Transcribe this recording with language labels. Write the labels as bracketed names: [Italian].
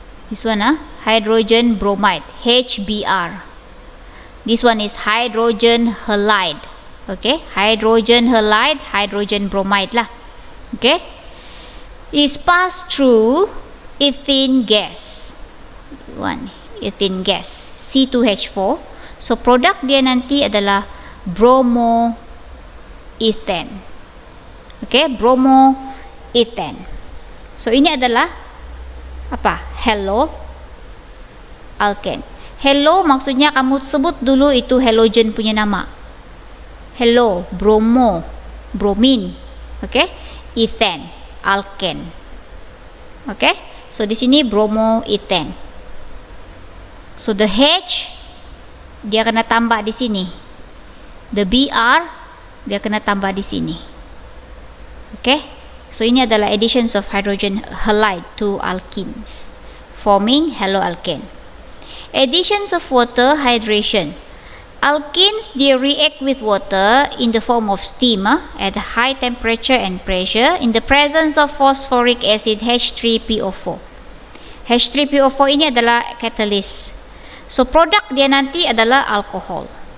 [English] This one, hydrogen bromide, HBr. This one is hydrogen halide. Okay, hydrogen halide, hydrogen bromide lah. Okay, is passed through ethene gas. One, ethene gas, C2H4. [Malay] So produk dia nanti adalah bromoethane. Okay, bromoethane. So ini adalah apa? Haloalkane. Halo maksudnya kamu sebut dulu itu halogen punya nama. [English] Hello, bromo, bromine. Okay, ethane, alkane. [Malay] Okay, so di sini bromoethane. [English] So the H [Malay] dia kena tambah di sini. [English] The Br [Malay] dia kena tambah di sini. [English] Okay, so ini adalah additions of hydrogen halide to alkenes, forming haloalkane. Additions of water hydration. Alkenes they react with water in the form of steam at a high temperature and pressure in the presence of phosphoric acid H3PO4. [Malay] H3PO4 ini adalah catalyst. So produk dia nanti adalah alkohol.